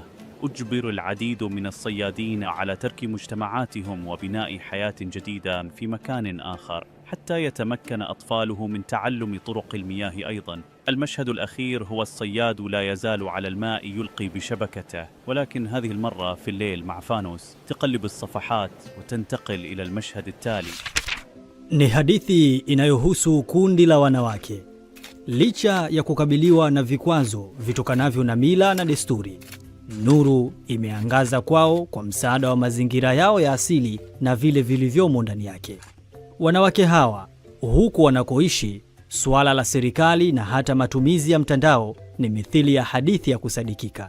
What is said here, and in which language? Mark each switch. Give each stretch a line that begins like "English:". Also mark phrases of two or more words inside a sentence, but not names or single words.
Arabic: أجبر العديد من الصيادين على ترك مجتمعاتهم وبناء حياة جديدة في مكان آخر حتى يتمكن أطفاله من تعلم طرق المياه أيضا. المشهد الأخير هو الصياد لا يزال على الماء يلقي بشبكته، ولكن هذه المرة في الليل مع فانوس تقلب الصفحات وتنتقل إلى المشهد التالي.
Swahili: Ni hadithi inayohusu kundi la wanawake. Licha ya kukabiliwa na vikwazo vitokanavyo na mila na desturi, nuru imeangaza kwao kwa msaada wa mazingira yao ya asili na vile vilivyomo ndani yake. Wanawake hawa, huku wanakoishi, suala la serikali na hata matumizi ya mtandao ni mithili ya hadithi ya kusadikika.